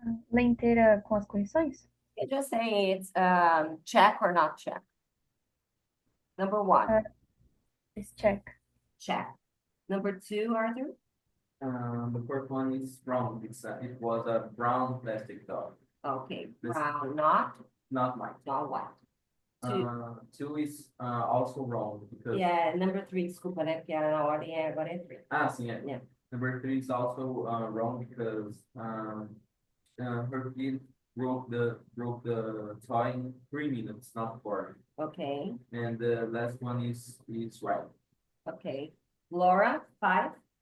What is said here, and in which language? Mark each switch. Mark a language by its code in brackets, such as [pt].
[pt] Lê inteira com as correções? [en] You just say it's check or not check. Number 1, Is check. check. Number 2, Arthur? The first one is wrong. It was a brown plastic dog, Okay, This- brown, not white. white. 2, 2 is also wrong because. yeah, number 3, [pt] desculpa, né, porque era na ordem, agora é 3. Ah, sim, é. [en] Yeah. Number 3 is also wrong because her kid broke the toy in 3 minutes, not 4. Okay, And the last one is right. okay. Laura, 5,